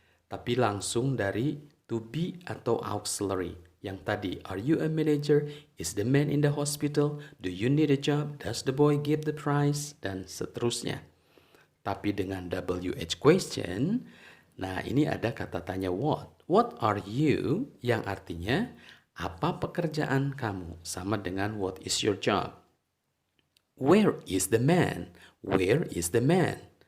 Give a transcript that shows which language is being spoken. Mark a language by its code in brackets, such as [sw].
[id] Tapi langsung dari to be atau auxiliary. Yang tadi, [en] are you a manager? Is the man in the hospital? Do you need a job? Does the boy give the prize? [id] Dan seterusnya. Tapi dengan WH question, nah ini ada kata tanya what. [en] What are you? [id] Yang artinya, apa pekerjaan kamu? Sama dengan [en] what is your job? Where is the man? Where is the man?